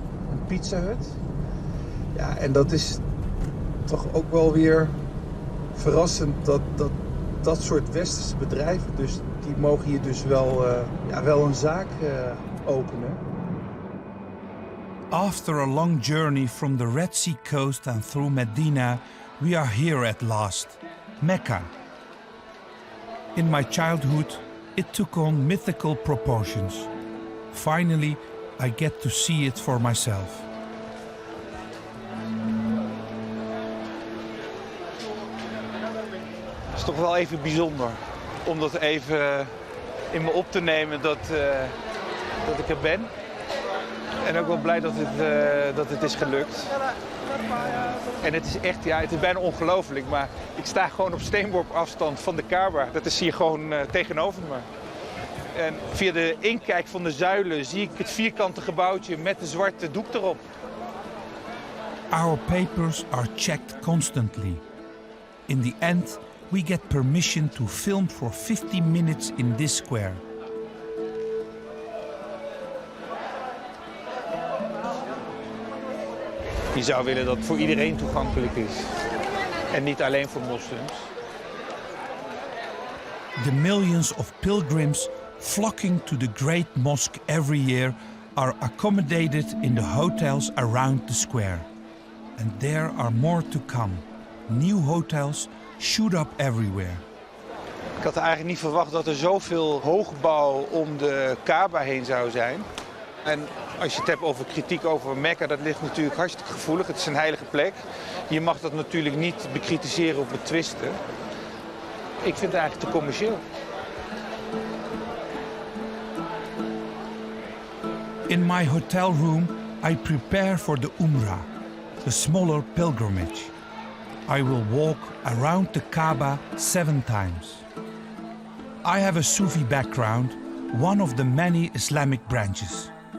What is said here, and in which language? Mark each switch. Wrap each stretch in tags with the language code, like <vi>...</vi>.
<nl>Een Pizza Hut. Ja, en dat is toch ook wel weer verrassend dat soort westerse bedrijven, dus die mogen hier dus wel een zaak openen.</nl> <en>After a long journey from the Red Sea coast and through Medina, we are here at last, Mecca. In my childhood, it took on mythical proportions. Finally, I get to see it for myself.</en> <nl>Het is toch wel even bijzonder om dat even in me op te nemen dat ik er ben. En ook wel blij dat het is gelukt. En het is echt, ja, het is bijna ongelooflijk, maar ik sta gewoon op steenworp afstand van de Kaaba. Dat is hier gewoon tegenover me. En via de inkijk van de zuilen zie ik het vierkante gebouwtje met de zwarte doek erop.</nl> <en>Our papers are checked constantly. In the end, we get permission to film for 50 minutes in this square.</en> <nl>Je zou willen dat het voor iedereen toegankelijk is. En niet alleen voor moslims.</nl> <en>The millions of pilgrims flocking to the Great Mosque every year are accommodated in the hotels around the square. And there are more to come. New hotels shoot up everywhere.</en> <nl>Ik had eigenlijk niet verwacht dat er zoveel hoogbouw om de Kaaba heen zou zijn. En als je het hebt over kritiek over Mekka, dat ligt natuurlijk hartstikke gevoelig. Het is een heilige plek. Je mag dat natuurlijk niet bekritiseren of betwisten. Ik vind het eigenlijk te commercieel.</nl> <en>In my hotel room, I prepare for the Umrah, the smaller pilgrimage. I will walk around the Kaaba 7 times. I have a Sufi background, one of the many Islamic branches.</en>